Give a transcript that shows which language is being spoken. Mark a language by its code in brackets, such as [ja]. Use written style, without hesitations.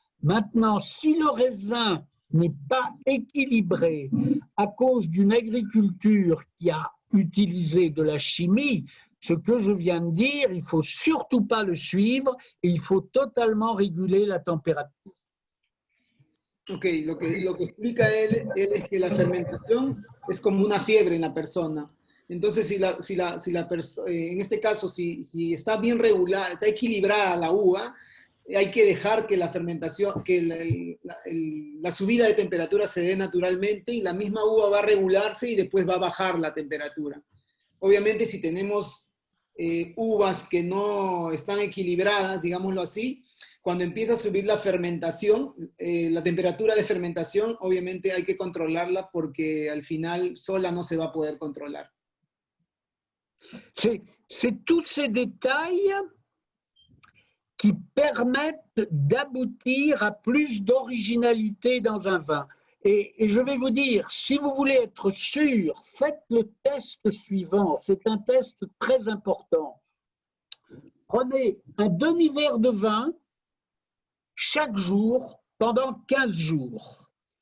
[fr] Maintenant, si le raisin n'est pas équilibré à cause d'une agriculture qui a utilisé de la chimie, ce que je viens de dire, il ne faut surtout pas le suivre et il faut totalement réguler la température. [es] Ok, lo que explica él es que la fermentación es como una fiebre en la persona. Entonces, en este caso, si está bien regulada, está equilibrada la uva, hay que dejar que la fermentación, que la subida de temperatura se dé naturalmente, y la misma uva va a regularse y después va a bajar la temperatura. Obviamente, si tenemos uvas que no están equilibradas, digámoslo así, cuando empieza a subir la fermentación, la temperatura de fermentación, obviamente hay que controlarla porque al final sola no se va a poder controlar. [fr] C'est tous ces détails qui permettent d'aboutir à plus d'originalité dans un vin. Et je vais vous dire, si vous voulez être sûr, faites le test suivant. C'est un test très important. Prenez un demi-verre de vin chaque jour pendant 15 jours.